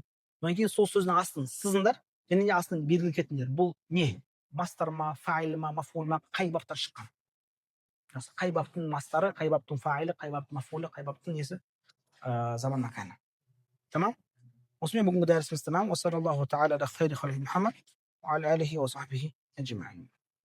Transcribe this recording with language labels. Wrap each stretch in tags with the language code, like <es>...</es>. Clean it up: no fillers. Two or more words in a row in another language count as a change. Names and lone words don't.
<kk>Одан кейін сол сөздің астын сызыңдар, және де астын белгілі кетіңдер. Бұл не? Мастар ма, фаил ма, мафул ма, қай баптар шыққан? Қай баптың мастары, қай баптың фаилі, қай баптың мафулы, қай баптың несі? Заман маканы. Тамам? Осымен бүгінгі дәрісіміз тамам.</kk> <ar>وصلى الله تعالى على خير خلقه محمد وعلى آله وصحبه أجمعين.</ar>